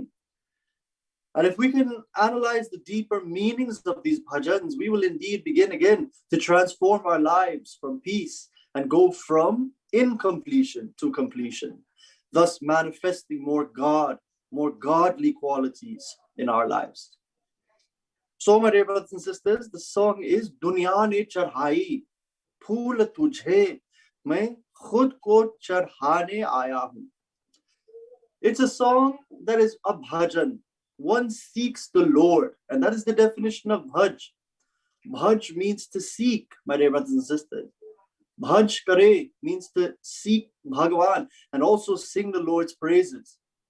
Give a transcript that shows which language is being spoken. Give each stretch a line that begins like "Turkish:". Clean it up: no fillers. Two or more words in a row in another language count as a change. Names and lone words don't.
English: And if we can analyze the deeper meanings of these bhajans, we will indeed begin again to transform our lives from peace and go from incompletion to completion, thus manifesting more God, more godly qualities in our lives. So, my dear brothers and sisters, the song is
Hindi: दुनिया ने चढ़ाई फूल तुझे मैं ख़ुद को चढ़ाने आया हूँ.
English: It's a song that is a bhajan. One seeks the Lord, and that is the definition of bhaj. Bhaj means to seek, my dear brothers and sisters.
Hindi: भज करे
English: means to seek Bhagavan and also sing the Lord's praises.